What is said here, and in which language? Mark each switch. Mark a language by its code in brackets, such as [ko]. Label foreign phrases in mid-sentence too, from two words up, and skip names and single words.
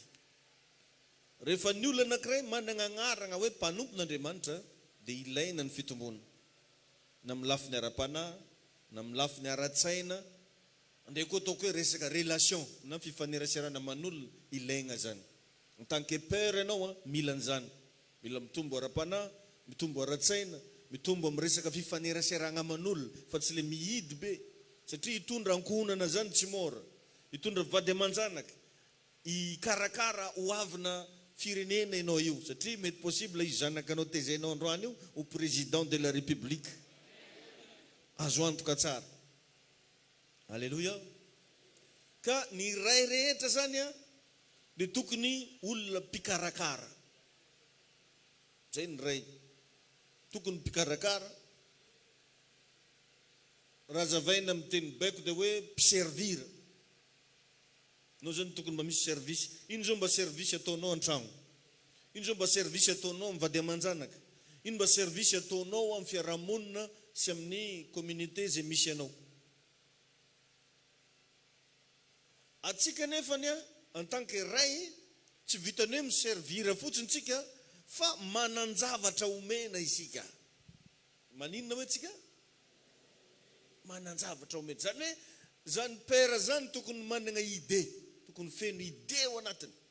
[mg] Rehefa ny olona anankiray manana agnarana hoe mpanompon'Andriamanitra dia ilaina ny fitombona. Na amin'ny lafiny ara-panahy, na amin'ny lafiny ara-tsaina, andeha koa ataoko hoe resaka relation na fifaneraserana man'olona ilaigna zany. [fr] En tant que père [mg] ianao mila an'izany. Mila mitombo ara-panahy, mitombo ara-tsaina, mitombo amin'ny resaka fifaneraserana man'olona fa tsy le mihidy be. Satria hitondra ankohonana zany tsy mora. Hitondra vady aman-janaka, hikarakara ho avina firenena ianao io. Satria mety possible io zanakanao tezainao androany io [fr] au président de la République. [mg] Azo antoka tsara. Alléluia. Ka ny ray rehetra zany dia tokony olona mpikarakara. Zay ny ray. Tokony mpikarakara. Raha zavaina amin'ny teny baiko dia hoe mpiservira. Nao zany tokony mba misy service. Ino zao mba service ataonao an-tragno? Ino zao mba service ataonao amin'ny vady aman-janaka? Ino mba service ataonao amin'ny fiarahamonina sy amin'ny communauté zay misy anao? Atsika nefany [fr] en tant que [mg] ray tsy vitany hoe miservira fotsiny tsika fa mananjavatra omena isika. Maninona hoe tsika? Mananjavatra omena. Zany hoe zany père zany tokony manana idée, tokony feno idée ao anatiny.